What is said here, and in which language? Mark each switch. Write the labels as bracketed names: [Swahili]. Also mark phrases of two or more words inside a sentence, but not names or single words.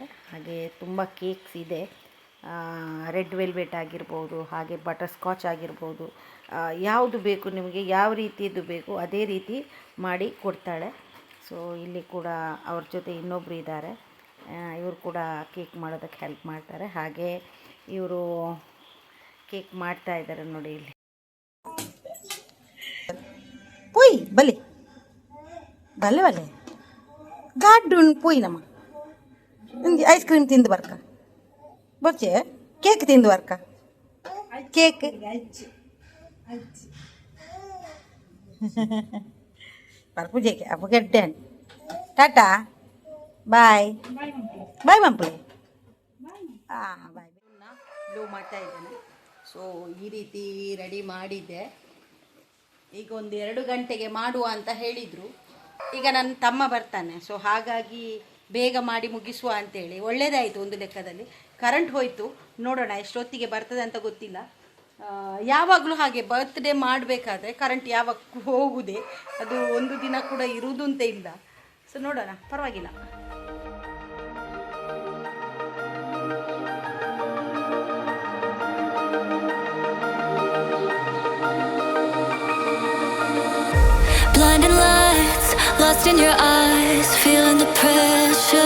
[Kannada] ಹಾಗೆ ತುಂಬ ಕೇಕ್ಸ್ ಇದೆ, [English] red velvet [Kannada] ಆಗಿರ್ಬೋದು, ಹಾಗೆ [English] butter scotch [Kannada] ಆಗಿರ್ಬೋದು, ಯಾವುದು ಬೇಕು ನಿಮಗೆ, ಯಾವ ರೀತಿಯದ್ದು ಬೇಕು ಅದೇ ರೀತಿ ಮಾಡಿ ಕೊಡ್ತಾಳೆ. ಸೊ ಇಲ್ಲಿ ಕೂಡ ಅವ್ರ ಜೊತೆ ಇನ್ನೊಬ್ಬರು ಇದ್ದಾರೆ, ಇವರು ಕೂಡ ಕೇಕ್ ಮಾಡೋದಕ್ಕೆ ಹೆಲ್ಪ್ ಮಾಡ್ತಾರೆ. ಹಾಗೆ ಇವರು ಕೇಕ್ ಮಾಡ್ತಾ ಇದ್ದಾರೆ ನೋಡಿ. [Tulu] ಇಲ್ಲಿ ಪೋಯ್ ಬಲೆ ಬಲ್ಲೆ ಬಲ್ಲೆ ಗಾಡು ಪೋಯ್ ನಮ್ಮ ನಿಮಗೆ [English] ice cream [Tulu] ತಿಂದು ಬರ್ಕ ಬರ್ಚೆ, ಕೇಕ್ ತಿಂದು ಬರ್ಕ, ಕೇಕ್ ಬರ್ಪೂಜೆಗೆ ಅಪ್ಪಗಡ್ಡೆ ಟಾಟಾ [English] bye bye [Tulu] ಮಂಪ್ಲಿ. [Kannada] ಹಾಂ ಬಾಯ್. ಬ್ಲೂ ಮಾಡ್ತಾ ಇದ್ದೇನೆ. ಸೊ ಈ ರೀತಿ ರೆಡಿ ಮಾಡಿದ್ದೆ. ಈಗ ಒಂದು 2 ಗಂಟೆಗೆ ಮಾಡುವ ಅಂತ ಹೇಳಿದರು. ಈಗ ನನ್ನ ತಮ್ಮ ಬರ್ತಾನೆ, ಸೊ ಹಾಗಾಗಿ ಬೇಗ ಮಾಡಿ ಮುಗಿಸುವ ಅಂತೇಳಿ. ಒಳ್ಳೆಯದಾಯಿತು ಒಂದು ಲೆಕ್ಕದಲ್ಲಿ. ಕರೆಂಟ್ ಹೋಯಿತು, ನೋಡೋಣ ಎಷ್ಟೊತ್ತಿಗೆ ಬರ್ತದೆ ಅಂತ ಗೊತ್ತಿಲ್ಲ. ಯಾವಾಗಲೂ ಹಾಗೆ ಬರ್ತ್ಡೇ ಮಾಡಬೇಕಾದ್ರೆ ಕರೆಂಟ್ ಯಾವಾಗ ಹೋಗುವುದೇ, ಅದು ಒಂದು ದಿನ ಕೂಡ ಇರುವುದು ಅಂತ ಇಲ್ಲ. ಸೊ ನೋಡೋಣ, ಪರವಾಗಿಲ್ಲ. [English] Blinding lights, lost in your eyes, feeling the pressure.